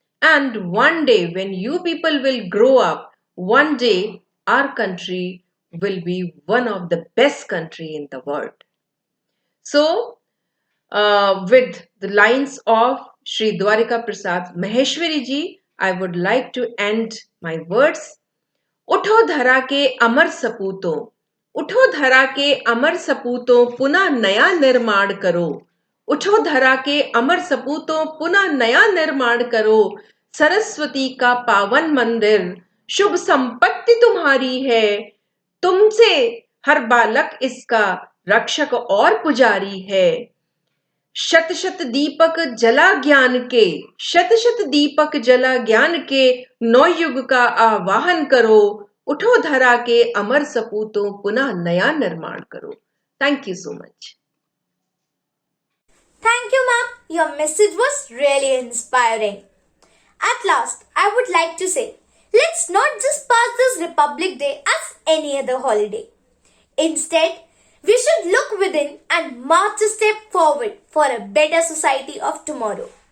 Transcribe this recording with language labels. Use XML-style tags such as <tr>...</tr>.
<en>And one day when you people will grow up, one day our country will be one of the best country in the world. So with the lines of Shri Dwarika Prasad Maheshwari ji, I would like to end my words.</en> <hi>उठो धरा के अमर सपूतों, उठो धरा के अमर सपूतों, पुनः नया निर्माण करो. उठो धरा के अमर सपूतों, पुनः नया निर्माण करो. सरस्वती का पावन मंदिर, शुभ संपत्ति तुम्हारी है. तुमसे हर बालक इसका रक्षक और पुजारी है. शत शत दीपक जला ज्ञान के, शत शत दीपक जला ज्ञान के, नवयुग का आवाहन करो. उठो धरा के अमर सपूतों, पुनः नया निर्माण करो.</hi> <en>Thank you so much. Thank you, ma'am. Your message was really inspiring. At last, I would like to say, let's not just pass this Republic Day as any other holiday. Instead, we should look within and march a step forward for a better society of tomorrow.</en>